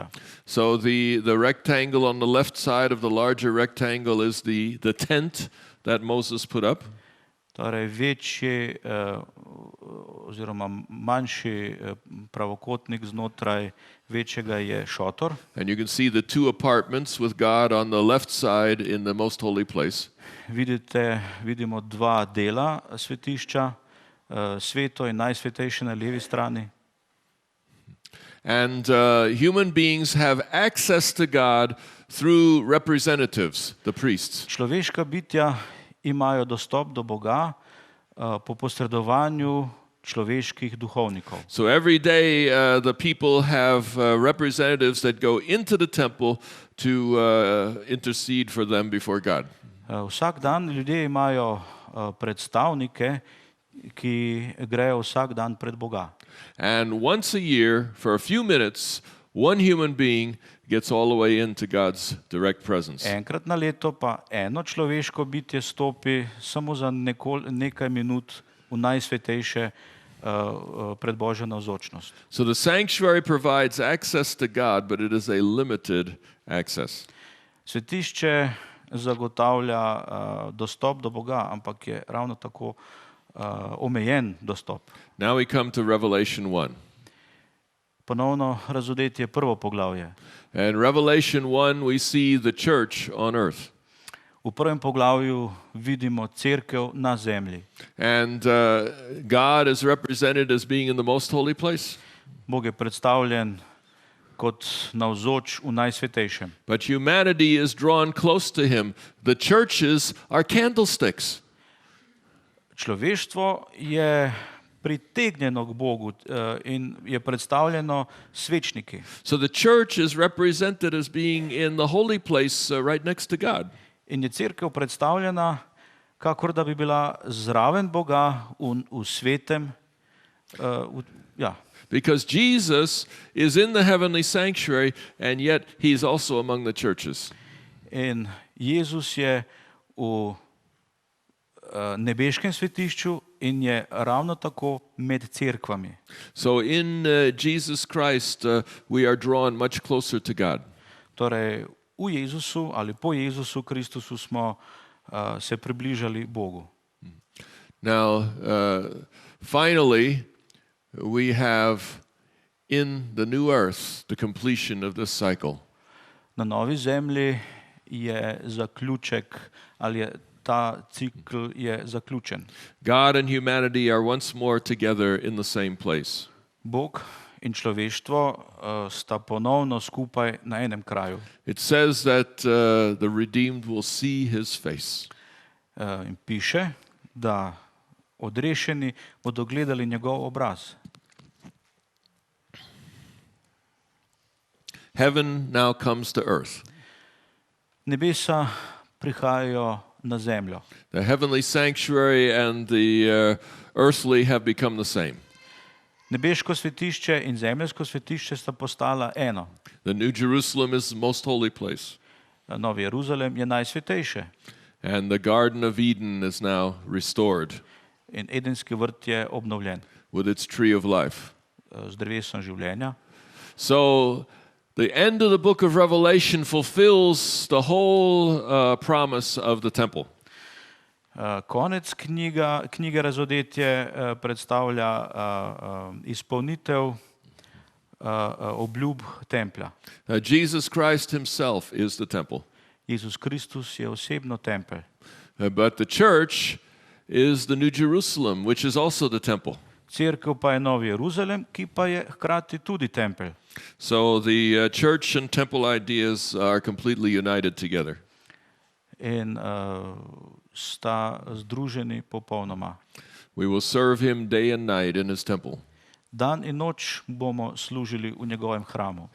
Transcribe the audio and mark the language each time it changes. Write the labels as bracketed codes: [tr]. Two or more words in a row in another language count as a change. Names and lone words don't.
[en] So the rectangle on the left side of the larger rectangle is the tent that Moses put up. [sl] Torej večji oziroma manjši pravokotnik znotraj večjega je šotor. [en] And you can see the two apartments with God on the left side in the most holy place. [sl] Vidimo dva dela svetišča, sveto in najsvetejše na levi strani. [en] And human beings have access to God through representatives, the priests. [sl] Človeška bitja imajo dostop do Boga po posredovanju človeških duhovnikov. [en] So every day the people have representatives that go into the temple to intercede for them before God. [sl] Vsak dan ljudje imajo predstavnike, ki grejo vsak dan pred Boga. [en] And once a year, for a few minutes, one human being gets all the way into God's direct presence. [sl] Enkrat na leto pa eno človeško bitje stopi samo za nekaj minut v najsvetejše pred Božjo navzočnost. [en] So the sanctuary provides access to God, but it is a limited access. [sl] Svetišče zagotavlja dostop do Boga, ampak je ravno tako omejen dostop. [en] Now we come to Revelation 1. [sl] Ponovno Razodetje, prvo poglavje. [en] In Revelation 1 we see the church on earth. [sl] V prvem poglavju vidimo cerkev na zemlji. [en] And God is represented as being in the most holy place. [sl] Bog je predstavljen kot navzoč v najsvetejšem. [en] But humanity is drawn close to him. The churches are candlesticks. [sl] Človeštvo je pritegnjeno k Bogu in je predstavljeno svečniki. [en] So the church is represented as being in the holy place right next to God. [sl] In je cerkev predstavljena, kakor da bi bila zraven Boga v svetem. [en] Because Jesus is in the heavenly sanctuary and yet he's also among the churches. [sl] In Jezus je v nebeškem svetišču in je ravno tako med cerkvami. [en] So in Jesus Christ we are drawn much closer to God. [sl] Torej v Jezusu ali po Jezusu Kristusu smo se približali Bogu. [en] Now finally we have in the new earth the completion of this cycle. [sl] Na novi zemlji je zaključek ali je ta cikl je zaključen. [en] God and humanity are once more together in the same place. [sl] Bog in človeštvo sta ponovno skupaj na enem kraju. [en] It says that the redeemed will see his face. [sl] In piše, da odrešeni bodo gledali njegov obraz. [en] Heaven now comes to earth. [sl] Nebesa prihajajo na zemljo. [en] The heavenly sanctuary and the earthly have become the same. [sl] Nebeško svetišče in zemeljsko svetišče sta postala eno. [en] The New Jerusalem is the most holy place. [sl] Novi Jeruzalem je najsvetejše. [en] And the Garden of Eden is now restored. [sl] In Edenski vrt je obnovljen. [en] With its tree of life. [sl] Z drevesom življenja. [en] So the end of the book of Revelation fulfills the whole promise of the temple. [sl] Konec knjige Razodetje predstavlja izpolnitev obljub templja. [en] Jesus Christ himself is the temple. [sl] Jezus Kristus je osebno tempelj. [en] But the church is the New Jerusalem, which is also the temple. [sl] Cerkev pa je Novi Jeruzalem, ki pa je hkrati tudi tempelj. [en] So the church and temple ideas are completely united together. [sl] In sta združeni popolnoma. [en] We will serve him day and night in his temple. [sl] Dan in noč bomo služili v njegovem hramu.